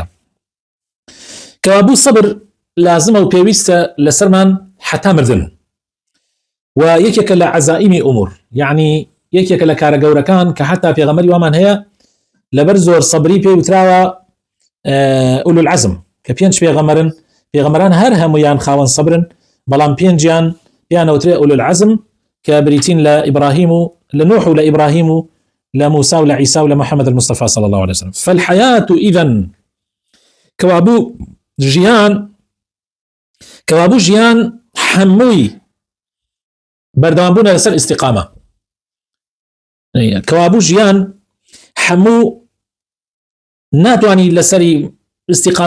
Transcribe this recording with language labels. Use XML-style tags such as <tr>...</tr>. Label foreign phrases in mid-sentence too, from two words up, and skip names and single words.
<ckb>کەوابوو سەبر لازمە و پێویستە لەسەرمان حەتا مردن، و یەکێکە لە عەزائیمی ئومور، یعنی یەکێکە لە کارە گەورەکان کە حتا پێغەمبەری وامان هەیە لەبەر زۆر سەبری پێی وتراوە ئولو العەزم، کە پێنج پێغەمبەران هەر هەمویان خاوەن سەبرن، بەڵام پێنجیان پیانەوترێ ئولو العەزم کە بریتین لە ئیبراهیم و لە نوح و لە ئیبراهیم و لە موسى و لە عیسا و لە محەممەد</ckb> <ar>المصطفى صلى الله عليه وسلم. فالحياة إذن</ar> <ckb>کەوابوو ژیان هەمووی بەردەوامبوونە لەسەر ئیستیقامە، کەوابوو ژیان هەموو ناتوانی لەسەری ئیستیقامە</ckb>